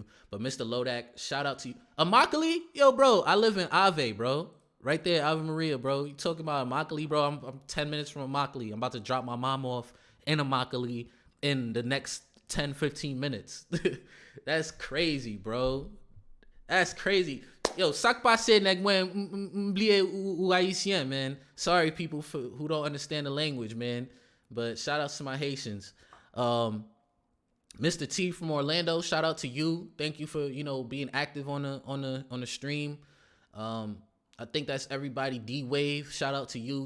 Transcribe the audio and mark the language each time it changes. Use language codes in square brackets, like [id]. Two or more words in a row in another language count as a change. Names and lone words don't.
[en] But Mr. Lodak, shout out to you. Immokalee? Yo, bro, I live in Ave, bro. Right there, Ave Maria, bro. You talking about Immokalee, bro? I'm 10 minutes from Immokalee. I'm about to drop my mom off in Immokalee in the next 10, 15 minutes. That's crazy, bro. That's crazy. [ht] Yo, sak pase nèg mwen m'bliye ou Haitien, [en] man. Sorry, people who don't understand the language, man. But shout out to my Haitians. Mr. T from Orlando, shout out to you. Thank you for being active on the stream. I think that's everybody. D Wave, shout out to you.